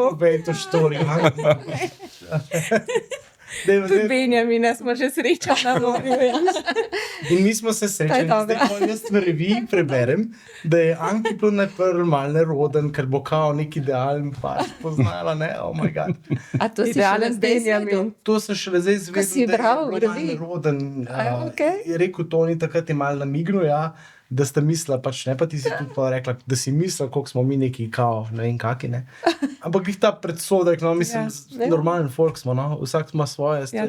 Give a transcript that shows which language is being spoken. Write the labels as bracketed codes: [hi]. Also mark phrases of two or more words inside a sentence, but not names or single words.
[sl] povej to štorijo. Tudi Benjamina smo že srečali na morju. Ja. In mi smo se srečali, To je dobro. zdaj pa jaz v reviji preberem, da je Anki bilo najprej malo neroden, ker bo kao nek idealen pač poznala, ne, [en] oh my god. [sl] A to si Idealen šele zdaj Benjamin. izvedel? To sem šele zdaj izvedel, si da je bral v bilo malo reviji? neroden. okej. Je rekel Toni, takrat je malo namignil, ja, da sta mislila, pač ne, pa ti si tudi pa rekla, da si mislila, koliko smo mi neki kao, ne vem kaki, ne. Ampak jih ta predsodek, no, mislim, Ja. normalen folk smo, no, vsak ima svoje stvari,